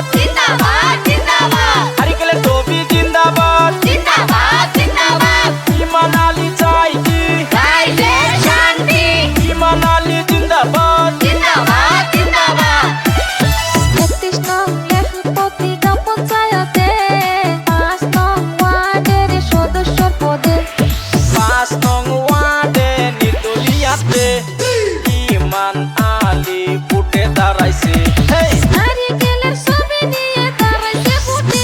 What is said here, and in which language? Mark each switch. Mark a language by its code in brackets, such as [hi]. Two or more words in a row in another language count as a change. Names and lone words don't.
[bn] জিন্দাবাদ জিন্দাবাদ নারিকেলের ছবি জিন্দাবাদ জিন্দাবাদ জিন্দাবাদ ইমান আলী চাই কি রাইজের শান্তি ইমান আলী জিন্দাবাদ জিন্দাবাদ জিন্দাবাদ ৩১ নং লেহপতি গ্রাম পঞ্চায়েতে ৫ নং ওয়ার্ডের সদস্য পদে ৫ নং ওয়ার্ডে নির্দলীয়াতে ইমান আলী ভোটে দাঁড়াইছে নারিকেলের ছবি নিয়ে দাঁড়াইছে ভোটে